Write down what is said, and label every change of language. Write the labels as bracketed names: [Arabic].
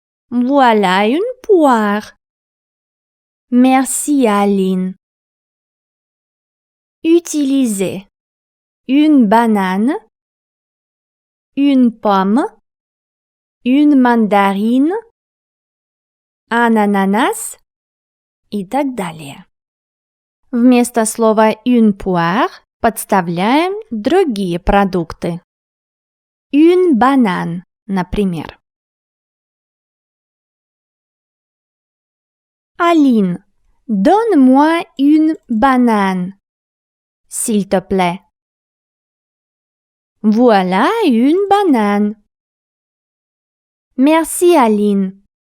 [French] Voilà une poire. Merci, Aline. Utilisez une banane, une pomme, une mandarine, un ananas [Russian] и так далее. Вместо слова [French] une poire [Russian] подставляем другие продукты. [French] Une banane, [Russian] например. [French] Aline, donne-moi une banane, s'il te plaît. Voilà une banane. Merci, Aline.